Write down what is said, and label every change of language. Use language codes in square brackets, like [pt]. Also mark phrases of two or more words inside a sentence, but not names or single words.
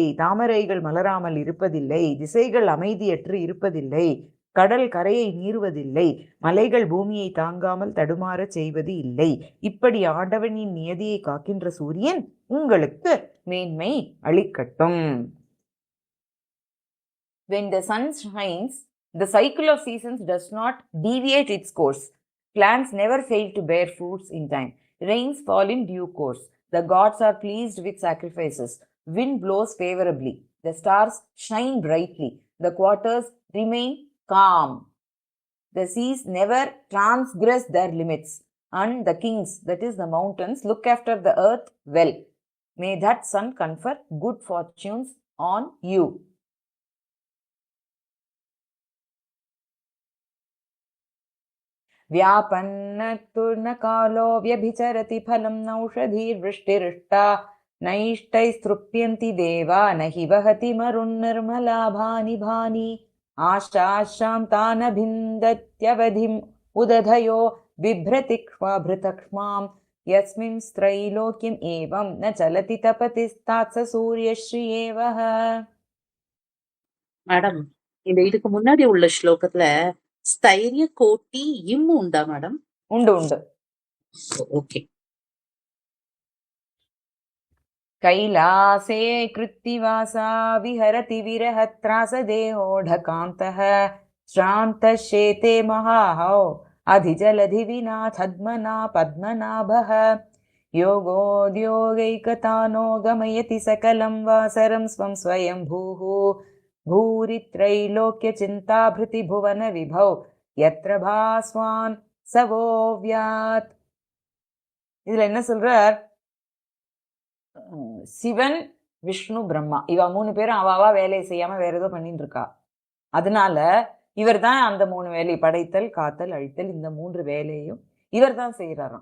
[ta] தாமரைகள் மலராமல் இருப்பதில்லை. திசைகள் அமைதியற்று இருப்பதில்லை. கடல் கரையை மீறுவதில்லை. மலைகள் பூமியை தாங்காமல் தடுமாற செய்வது இல்லை. இப்படி ஆண்டவனின் நியதியை காக்கின்ற சூரியன் உங்களுக்கு மேன்மை அளிக்கட்டும். [en] When the sun shines, the cycle of seasons does not deviate its course. Plants never fail to bear fruits in time. Rains fall in due course. The gods are pleased with sacrifices. Wind blows favorably. The stars shine brightly. The waters remain calm. The seas never transgress their limits. And the kings, that is the mountains, look after the earth well. May that sun confer good fortunes on you. [sa] व्यापन्नतुर्नकालो व्यभिचरति फलं नौषधीर्वृष्टिरिष्टा नैष्टैस्तृप्यन्ति देवा न हि वहति मरुन्निर्मलाभानि भानि आशाशान्तानभिन्दत्यवधिम् उदधयो बिभ्रति क्ष्माभृतक्ष्मां यस्मिन् त्रैलोक्यम् एवं न चलति तपतिस्तात्स सूर्यश्रियेवः. [ta] மேடம், இந்த இதுக்கு முன்னாடி உள்ள ஸ்லோகத்துல ஸ்தைரிய கோட்டி இம் உண்டா மேடம்? உண்டு உண்டு. ஓகே. [sa] कैलासे कृत्तिवासा विहरति विरहत्रासदेहोढकान्तः श्रान्तश्चेते महाहौ अधिजलधिविनाथद्मना पद्मनाभः योगोद्योगैकतानो गमयति सकलं वासरं स्वं स्वयंभूः भूरित्रैलोक्यचिन्ताभृति भुवन विभौ यत्र भास्वान् सवोव्यात्. [ta] இதுல என்ன சொல்றார்? சிவன், விஷ்ணு, பிரம்மா இவ 3 பேரும் அவாவா வேலையை செய்யாம வேற ஏதோ பண்ணிட்டு இருக்கா. அதனால இவர் தான் அந்த 3 வேலை, படைத்தல், காத்தல், அழித்தல், இந்த 3 வேலையும் இவர் தான் செய்யறாராம்.